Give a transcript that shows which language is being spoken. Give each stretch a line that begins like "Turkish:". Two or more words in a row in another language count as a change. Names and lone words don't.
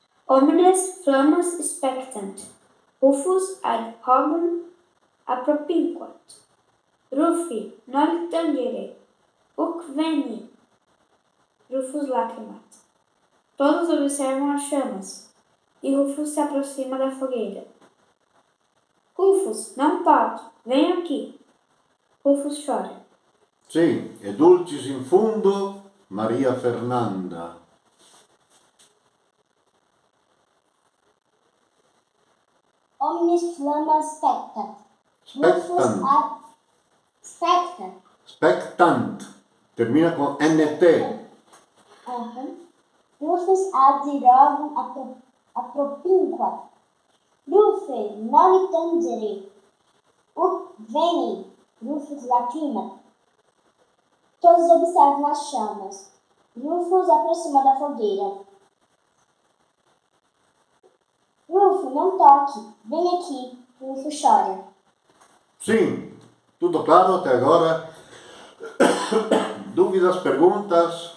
Latin: Homines flammas spectant, Rufus ad hogum appropinquat. Rufi, noli tangere, uc veni, Rufus lacrimat.
Portuguese: Todos observam as chamas, e Rufus se aproxima da fogueira. Rufus, não pode, vem aqui. Rufus chora.
Italian: Sì, e
Latin: dulcis in fundo Maria Fernanda. Omnis flamma spectat. Rufus Spectant. ad spectat.
Italian: Spectant. Termina con NT.
Latin: Rufus ad irogum appropinquat. Rufe, noli tangere. Uc veni, Rufus lacrimat.
Portuguese: Todos observam as chamas. Rufus aproxima da fogueira. Rufo, não toque. Vem aqui. Rufo chora. Sim, tudo claro até agora? Dúvidas, perguntas?